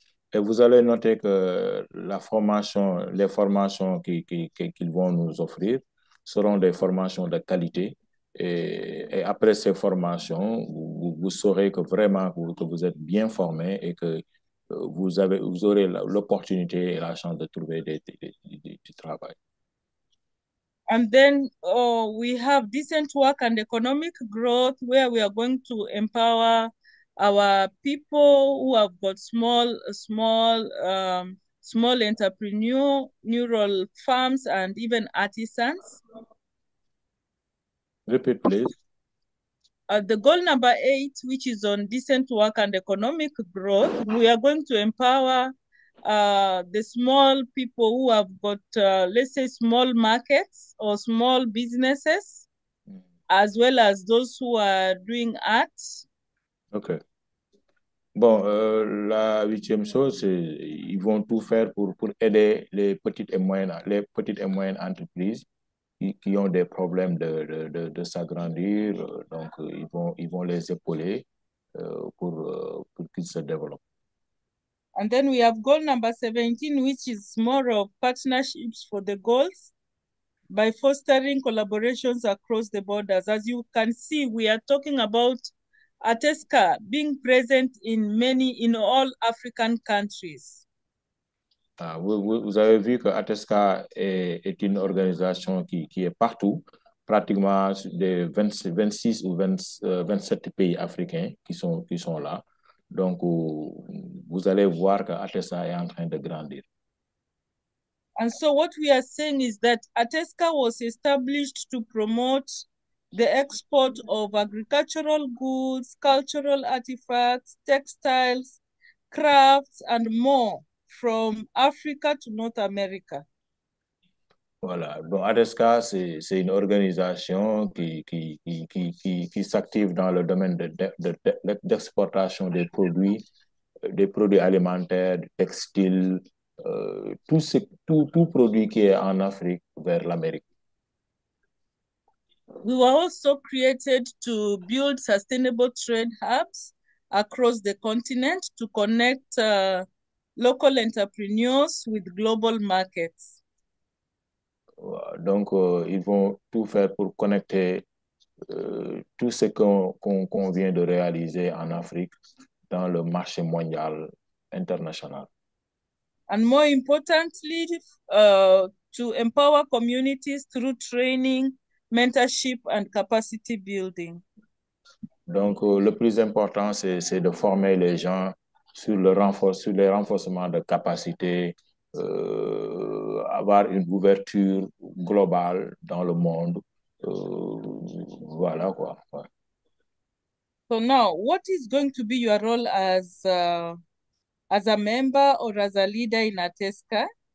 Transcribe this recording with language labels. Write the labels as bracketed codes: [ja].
[fr] Et vous allez noter que les formations qu'ils vont nous offrir seront des formations de qualité. Et après ces formations, vous saurez que vraiment que vous êtes bien formé et que vous aurez l'opportunité et la chance de trouver du travail. [en] And then we have decent work and economic growth, where we are going to empower our people who have got small entrepreneurial farms and even artisans. Repeat, please. The goal number 8, which is on decent work and economic growth, we are going to empower the small people who have got, let's say, small markets or small businesses, as well as those who are doing art. OK. [fr] Bon, la huitième chose, c'est ils vont tout faire pour aider les petites et moyennes entreprises qui ont des problèmes de s'agrandir. Donc, ils vont les épauler pour qu'ils se développent. [en] And then we have goal number 17, which is more of partnerships for the goals by fostering collaborations across the borders. As you can see, we are talking about ATESCA being present in all African countries. [fr] Vous avez vu que ATESCA est une organisation qui est partout, pratiquement des 26 ou 27 pays africains qui sont là. Donc, vous allez voir que ATESCA est en train de grandir. [en] And so what we are saying is that ATESCA was established to promote the export of agricultural goods, cultural artifacts, textiles, crafts, and more from Africa to North America. [fr] Voilà. Donc, ADESCA, c'est une organisation qui s'active dans le domaine d'exportation des produits alimentaires, textiles, tout produit qui est en Afrique vers l'Amérique. [en] We were also created to build sustainable trade hubs across the continent to connect local entrepreneurs with global markets. [fr] Donc, ils vont tout faire pour connecter tout ce qu'on vient de réaliser en Afrique dans le marché mondial international. [en] And more importantly, to empower communities through training, mentorship, and capacity building. [fr] Donc, le plus important, c'est de former les gens sur les renforcements de capacités, avoir une ouverture globale dans le monde. Voilà quoi. Ouais. [en] So now, what is going to be your role as a member or as a leader in ATESCA?